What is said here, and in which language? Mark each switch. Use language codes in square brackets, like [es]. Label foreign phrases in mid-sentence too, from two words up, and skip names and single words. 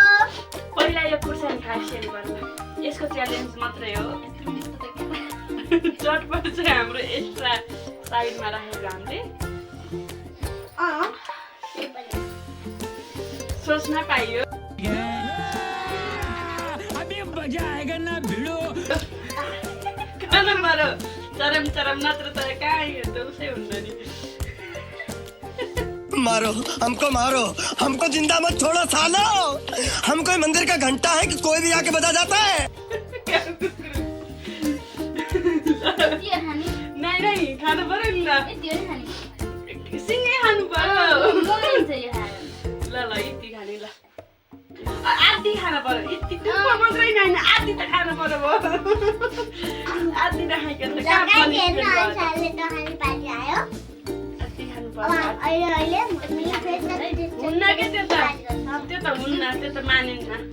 [ne] पहिला यो खुर्सानी खाइसेल गर्नु यसको च्यालेन्ज मात्रै हो चटपट चाहिँ हाम्रो एक्स्ट्रा साइडमा राखेको हामीले सोच्न पाइयो खानु पर्यो चरम नत्र त कहाँ त उसै हुन्छ नि [hi] मारो हमको जिंदा मत छोड़ो सालो हम कोई मंदिर का घंटा है कि कोई भी आके बजा जाता है [ne] नहीं खानु पर्यो नि सिँगै खानु पर्यो ल यति खाने ल आधी खानु पर्यो यति टुप्पो मात्रै होइन आधी त खानु पर्यो आधी नखाइकन त कहाँ हुन्न के त्यो त हुन्न त्यो त मानिन्न